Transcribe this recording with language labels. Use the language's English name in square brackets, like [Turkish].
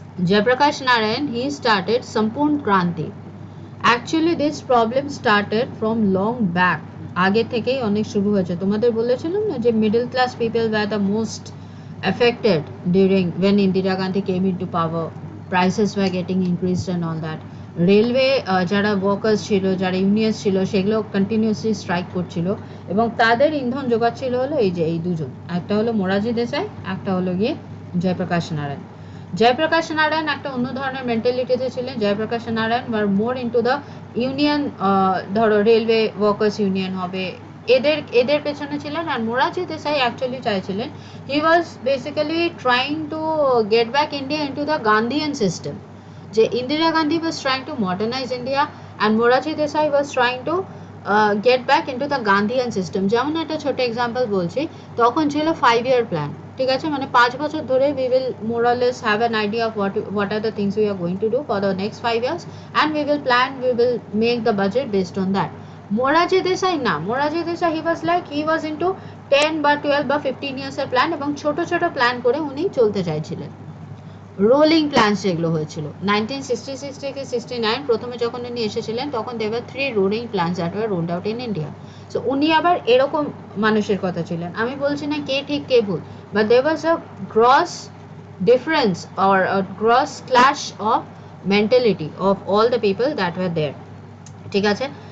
[English] Jayaprakash Narayan, he started Sampoorna Kranti. Actually this problem started from long back, [Bangla] আগে থেকেই অনেক শুরু হয়েছে। তোমাদের বলেছিলাম না যে [English] Middle class people were the most affected during when Indira Gandhi came into power. Prices were getting increased and all that. [Bangla] Railway যারা ওয়ার্কার্স ছিল, যারা ইউনিয়ন্স ছিল, সেগুলো কন্টিনিউসলি স্ট্রাইক করছিল এবং তাদের ইন্ধন যোগাচ্ছিল হলো এই দুজন, একটা হলো মোরারজি দেসাই, একটা হলো গিয়ে জয়প্রকাশ নারায়ণ। জয়প্রকাশ নারায়ণ একটা অন্য ধরনের মেন্টালিটিতে ছিলেন। Jayaprakash Narayan [English] were more into the union, [Bangla] ধরো রেলওয়ে ওয়ার্কার্স ইউনিয়ন হবে, এদের পেছনে ছিলেন। [English] আর মোরারজি দেসাই [Bangla] অ্যাকচুয়ালি চাইছিলেন, [English] He was basically trying to get back India into the Gandhian system. যে Indira Gandhi was trying to modernize India and Morarji Desai was trying to get back into the Gandhian system. [Bangla] যেমন একটা ছোট এক্সাম্পল বলছি, তখন ছিল 5-year প্ল্যান, ঠিক আছে, মানে 5 বছর ধরে [English] we will more or less have an idea of what are the things we are going to do for the next 5 years, and we will make the budget based on that. [Bangla] Morarji Desai না, Morarji Desai [English] he was into [Bangla] 10 বা 12 বা 15 years এর plan, এবং ছোট ছোট plan করে উনি চলতে চাইছিলেন। রোলিং প্ল্যান যেগুলো হয়েছিল 1966 থেকে 69, প্রথমে যখন উনি এসেছিলেন তখন [English] there were 3 [Bangla] rolling plans [English] that were rolled out in India. [Bangla] So উনি আবার এরকম মানুষের কথা ছিলেন। আমি বলছি না কে ঠিক কে ভুল, [English] but there was a gross difference or a gross clash of mentality of all the people that were there, [Bangla] ঠিক আছে।